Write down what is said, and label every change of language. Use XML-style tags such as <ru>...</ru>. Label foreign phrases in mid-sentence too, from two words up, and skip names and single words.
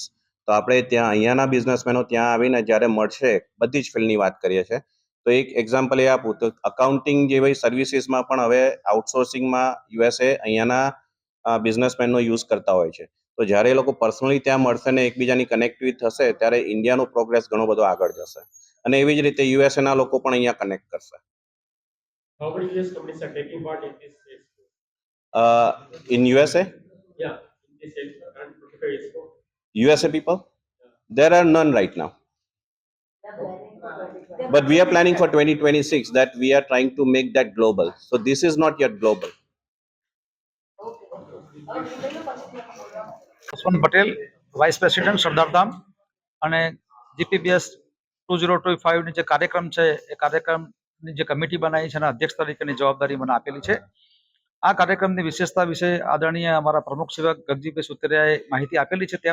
<gu>તો આપણે ત્યાં અહીંયાના બિઝનેસમેનો ત્યાં આવીને જ્યારે મળશે, બધી જ ફિલ્ડની વાત કરીએ છીએ, તો એક એક્ઝામ્પલ એ આપું તો અકાઉન્ટિંગ જેવી સર્વિસીસમાં પણ હવે આઉટસોર્સિંગમાં USA અહીંયાના બિઝનેસમેનનો યુઝ કરતા હોય છે. તો જ્યારે એ લોકો પર્સનલી ત્યાં મળશે ને એકબીજાની કનેક્ટિવિટી થશે ત્યારે ઇન્ડિયાનો પ્રોગ્રેસ ઘણો બધો આગળ જશે અને એવી જ રીતે યુએસએના લોકો પણ અહીંયા કનેક્ટ કરશે.</gu> <en>How many US companies are taking part in this expo? in USA Yeah, in this expo, current 25 expo. USA people? There are none right now. But we are planning for 2026 that we are trying to make that global. So this is not yet global.</en> <gu>જસવંત પટેલ,</gu> <en>vice president</en> <gu>સરદારધામ, અને જીપીબીએસ 2025ની જે કાર્યક્રમ છે એ કાર્યક્રમની જે કમિટી બનાવી છે એના અધ્યક્ષ તરીકેની જવાબદારી મને આપેલી છે. આ કાર્યક્રમની વિશેષતા વિશે આદરણીય અમારા પ્રમુખ સેવક ગગજીભાઈ સુતરિયાએ માહિતી આપેલી છે.</gu>